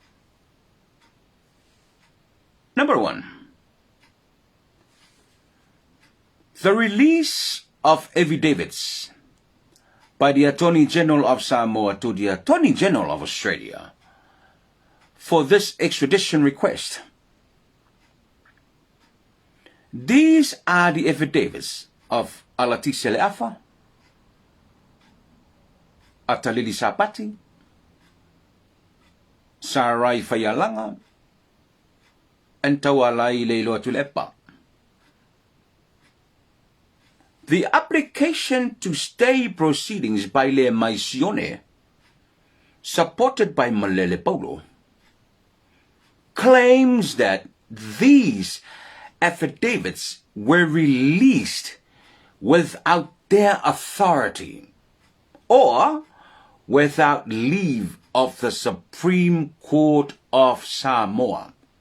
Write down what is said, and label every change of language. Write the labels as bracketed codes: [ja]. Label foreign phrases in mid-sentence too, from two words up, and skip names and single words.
[en] Number one, the release of affidavits by the Attorney General of Samoa to the Attorney General of Australia for this extradition request. These are the affidavits of Alatisi Le'afa, Atalili Sapati, Sarai Fayalanga, and Tawalai Leilo Tulepa. The application to stay proceedings by Le Maisione, supported by Malele Paulo, claims that these affidavits were released without their authority or without leave of the Supreme Court of Samoa.